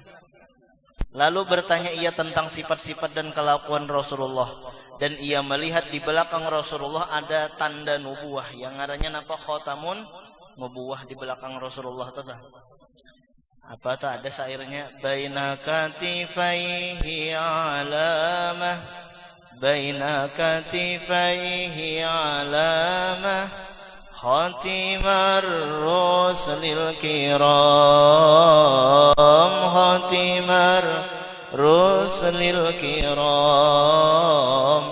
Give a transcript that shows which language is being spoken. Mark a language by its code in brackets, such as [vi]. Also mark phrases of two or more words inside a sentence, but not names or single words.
[id] Lalu bertanya ia tentang sifat-sifat dan kelakuan Rasulullah, dan ia melihat di belakang Rasulullah ada tanda nubuah yang ngarannya apa, [ar] خاتم النبوة [id] di belakang Rasulullah tata. Apa tak ada syairnya, [ar] بين كتفيه علامة، بين كتفيه علامة، خاتم الرسل الكرام، خاتم الرسل الكرام.